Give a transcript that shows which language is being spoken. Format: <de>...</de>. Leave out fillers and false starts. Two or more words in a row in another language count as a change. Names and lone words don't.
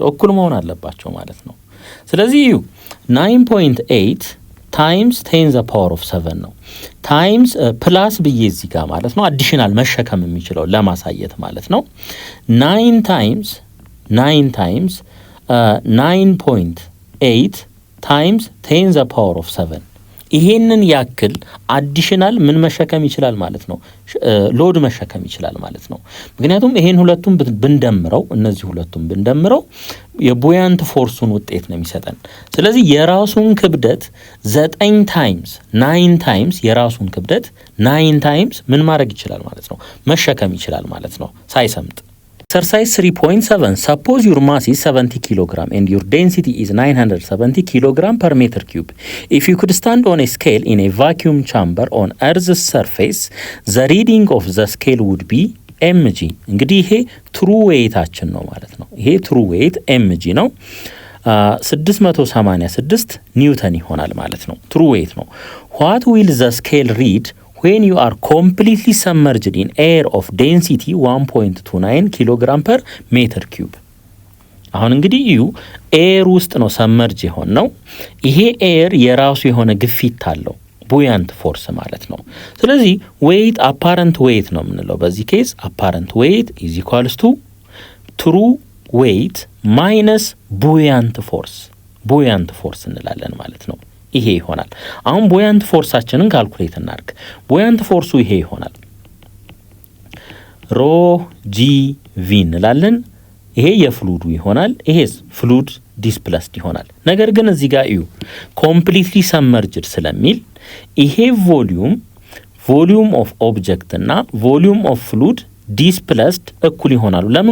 <am>እኩል መሆን አለባቸው ማለት ነው። ስለዚህ እዩ</am> <en>9.8 times 10 the power of 7</en> <am>ነው</am> <en>times plus</en> <am>ብዬ እዚህ ጋር ማለት ነው አዲሽናል መሸከም የሚችለው ለማሳየት ማለት ነው 9 times</am> <en>9.8 times 10 the power of 7 ይሄንን ያክል አዲሽናል ምን መሸከም ይችላል ማለት ነው ሎድ መሸከም</en> <am>ይችላል ማለት ነው። ምክንያቱም ይሄን ሁለቱም ብንደምረው እነዚህ ሁለቱም ብንደምረው የቡያንት ፎርሱን ውጤት ነው የሚሰጠን። ስለዚህ የራሱን ክብደት 9 ታይምስ የራሱን ክብደት 9 ታይምስ ምን ማድረግ ይችላል ማለት ነው መሸከም ይችላል ማለት ነው ሳይሰምጥ።</am> <en>Exercise 3.7 Suppose your mass is 70 kg and your density is 970 kg per meter cube. If you could stand on a scale in a vacuum chamber on Earth's surface, the reading of the scale would be mg.</en> <am>እንግዲህ ይሄ</am> <en>true weight-አችን</en> <am>ነው ማለት ነው። ይሄ</am> <en>true weight mg</en> <am>ነው 686 ኒውተን ይሆናል ማለት ነው።</am> <en>true weight</en> <am>ነው።</am> <en>What will the scale read when you are completely submerged in air of density 1.29 kilogram per meter cube?</en> <am>አሁን እንግዲህ ኤር ውስጥ ነው ሰመርጅ የሆን ነው። ይሄ ኤር የራሱ የሆነ ግፊት አለው</am> <en>buoyant force</en> <am>ማለት ነው። ስለዚህ</am> <en>weight apparent weight</en> <am>ነው የምንለው በዚህ ኬስ</am> <en>apparent weight is equals to true weight minus buoyant force</en> <am>እንላለን ማለት ነው። ይሄ ይሆናል። አሁን</am> <en>buoyant force</en> <am>ካልኩሌት እናድርግ።</am> <en>buoyant force</en> <am>ይሄ ይሆናል ሮ ጂቪ እንላለን። ይሄ የፍሉዱ ይሆናል። ይሄስ</am> <en>fluid displaced</en> <am>ይሆናል። ነገር ግን እዚህ ጋር እዩ</am> <en>completely submerged</en> <am>ስለሚል ይሄ</am> <en>volume of object</en> <am>እና</am> <en>volume of fluid displaced</en> <am>እኩል ይሆናሉ። ለምን?</am>